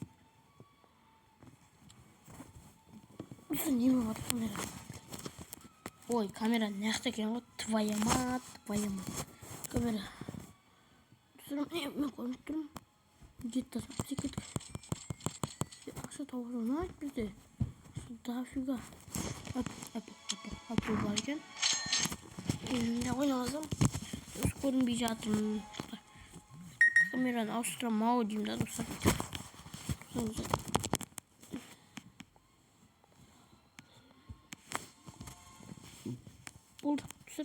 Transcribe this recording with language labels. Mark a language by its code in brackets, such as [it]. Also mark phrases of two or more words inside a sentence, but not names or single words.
[kk] Достар, не болып жатыр камера? Ой, камера нақты екен ғой. [ru] Твоя мать. [kk] Камера. Достар, мен көріп тұрмын. [ru] Где-то секрет. [kk] Ақша тауып жатыр бізде. Дофига. Апыл бар екен. Ойнамасам. Осы көрінбей жатырмын. Камераны ауыстырамау деймін да, достар. Болды, достар.